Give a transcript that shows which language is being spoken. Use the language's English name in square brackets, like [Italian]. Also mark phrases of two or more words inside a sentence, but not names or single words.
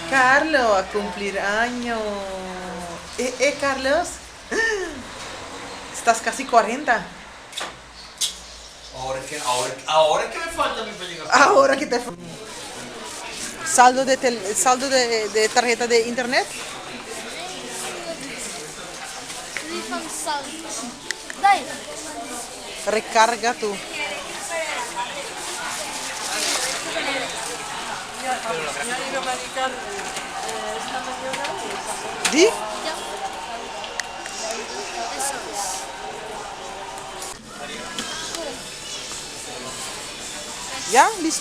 [Spanish] Carlos, a cumplir años. Carlos. Estás casi 40. Ahora que me falta mi película. Ahora que te... Saldo de tarjeta de internet. [Dutch] Die van zout. Nee. [Spanish] Recarga tú. ¿Di? Ja. Eso es. ¿Ya? ¿Listo?